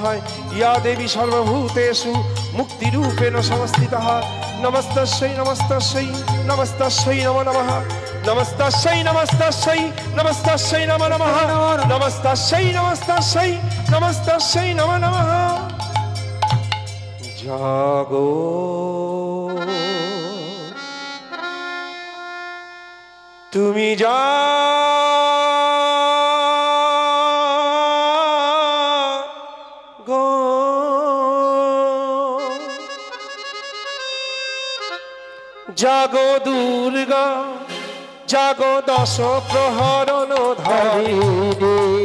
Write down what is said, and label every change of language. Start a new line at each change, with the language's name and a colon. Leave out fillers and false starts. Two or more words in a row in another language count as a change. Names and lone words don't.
Sanskrit: ইয়া দেবী সর্বভূতেষু মুক্তিরূপেণ সংস্থিতः নমস্তস্যৈ নমস্তস্যৈ নমস্তস্যৈ নমো নমঃ। নমস্তস্যৈ নমস্তস্যৈ নমস্তস্যৈ নমো নমঃ। নমস্তস্যৈ নমস্তস্যৈ নমস্তস্যৈ নমো নমঃ।
Bangla: জাগো তুমি জাগো জাগো দুর্গা জাগো দশ প্রহরণ ধারিণী